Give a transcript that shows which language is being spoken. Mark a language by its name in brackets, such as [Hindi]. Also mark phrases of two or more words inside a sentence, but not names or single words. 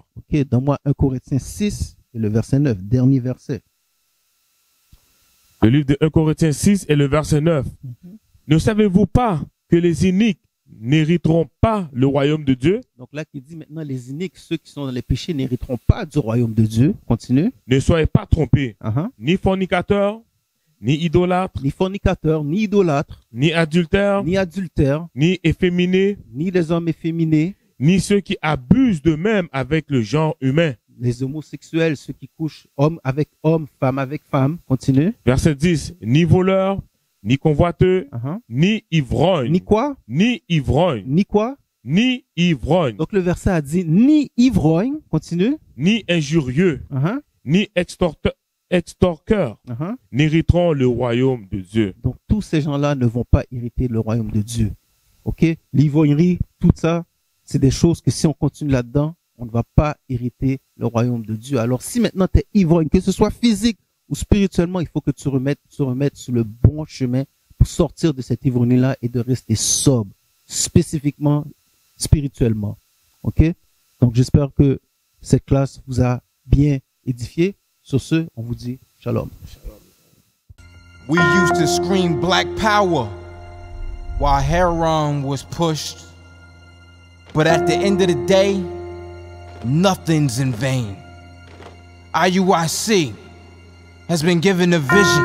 [French] Ok, donne-moi 1 Corinthiens 6 et le verset 9, dernier verset. Le livre de 1 Corinthiens 6 et le verset 9. Ne savez-vous pas que les iniques n'hériteront pas le royaume de Dieu? Donc là, qui dit maintenant les iniques, ceux qui sont dans les péchés, n'hériteront pas du royaume de Dieu. Continue. Ne soyez pas trompés, ni fornicateurs, ni idolâtres, ni fornicateurs, ni idolâtres, ni adultères, ni efféminés, ni les hommes efféminés, ni ceux qui abusent d'eux-mêmes avec le genre humain. Les homosexuels, ceux qui couchent homme avec homme, femme avec femme. Continue. Verset 10. Ni voleurs, ni convoiteux, ni ivrognes. Ni quoi? Ni ivrognes. Ni quoi? Ni ivrognes. Donc le verset a dit ni ivrogne. Continue. Ni injurieux, ni extorqueurs n'hériteront le royaume de Dieu. Donc tous ces gens-là ne vont pas hériter le royaume de Dieu. Ok? L'ivrognerie, tout ça, c'est des choses que si on continue là-dedans, on ne va pas hériter le royaume de Dieu. Alors si maintenant tu es ivrogne, que ce soit physique ou spirituellement, il faut que tu remettes sur le bon chemin pour sortir de cette ivrognerie-là et de rester sobre, spécifiquement spirituellement. Ok? Donc j'espère que cette classe vous a bien édifié. Sur ce, on vous dit shalom. [English] We used to scream black power while heroin was pushed. But at the end of the day, nothing's in vain. IUIC has been given a vision.